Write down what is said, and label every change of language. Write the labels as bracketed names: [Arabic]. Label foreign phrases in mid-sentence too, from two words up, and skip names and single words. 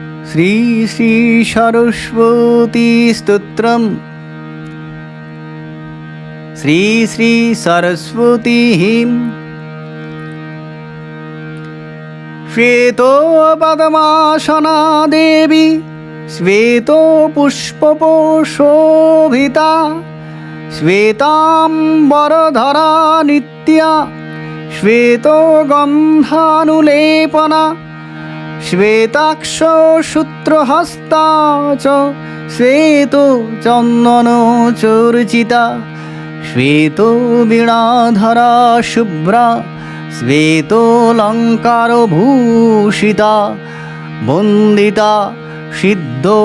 [Sanskrit] শ্রী শ্রী সরস্বতী স্তোত্রম। শ্রী শ্রী সরস্বতী শ্বেতো পদ্মাসনা দেবী শ্বেতো পুষ্পশোভিতা শ্বেতাম্বরধরা নিত্যা শ্বেতো গন্ধানুলেপনা শ্বেতাক্ষ সূত্রহস্তা চ শ্বেতো চন্দন চর্চিতা শ্বেতো বীণাধরা শুভ্রা শ্বেতোলঙ্কারভূষিতা বন্দিতা সিদ্ধ